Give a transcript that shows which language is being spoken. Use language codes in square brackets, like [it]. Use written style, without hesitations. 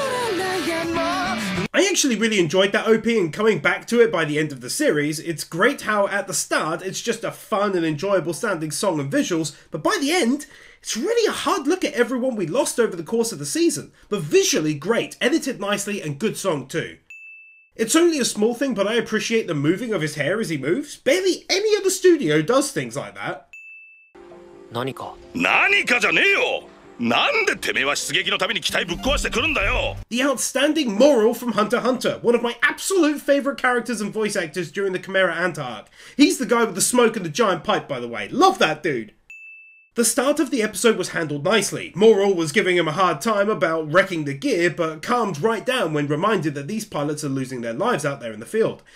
[en] I actually really enjoyed that OP, and coming back to it by the end of the series, it's great how at the start it's just a fun and enjoyable sounding song and visuals, but by the end, it's really a hard look at everyone we lost over the course of the season, but visually great, edited nicely and good song too. It's only a small thing, but I appreciate the moving of his hair as he moves. Barely any other studio does things like that. [ja] 何かじゃねえよ。なんでてめえは出撃のために機体ぶっ壊してくるんだよ。 [en] The outstanding Moral from Hunter x Hunter, one of my absolute favourite characters and voice actors during the Chimera Ant arc. He's the guy with the smoke and the giant pipe, by the way. Love that dude. The start of the episode was handled nicely. Moral was giving him a hard time about wrecking the gear, but calmed right down when reminded that these pilots are losing their lives out there in the field.